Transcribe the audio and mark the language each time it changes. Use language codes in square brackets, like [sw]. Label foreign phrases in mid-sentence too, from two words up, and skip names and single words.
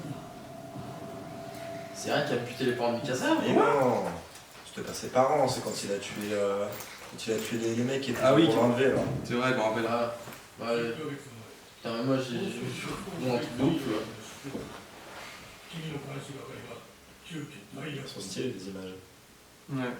[fr] C'est rien qui a buté les parents de Mikasa? Mais non, c'était pas ses parents, c'est quand il a tué, les mecs qui étaient Ah oui, pour l'enlever là. C'est vrai, je me rappelle. Ah, ouais. [ja] 1 ヶ月 [fr] Putain, mais moi j'ai un truc de ouf là. [ja] 前君の監視係が急遽ダイヤ [fr] Ils sont stylés les images. Ouais.